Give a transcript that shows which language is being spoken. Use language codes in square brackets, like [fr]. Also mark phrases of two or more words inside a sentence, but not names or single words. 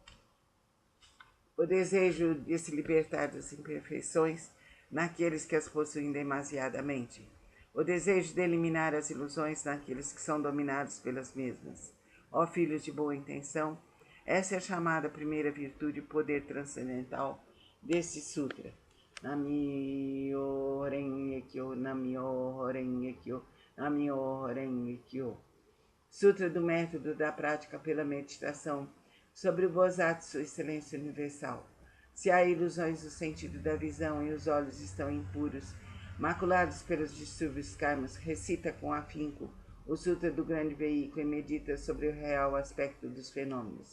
[pt] o desejo de se libertar das imperfeições naqueles que as possuem demasiadamente, o desejo de eliminar as ilusões naqueles que são dominados pelas mesmas. Ó filhos de boa intenção, essa é a chamada primeira virtude, o poder transcendental deste sutra. [ja] 南無妙法蓮華経、南無妙法蓮華経、南無妙法蓮華経. [pt] Sutra do método da prática pela meditação sobre o Bodhisattva, sua excelência universal. Se há ilusões no sentido da visão e os olhos estão impuros, maculados pelos distúrbios karmas, recita com afinco o Sutra do Grande Veículo e medita sobre o real aspecto dos fenômenos.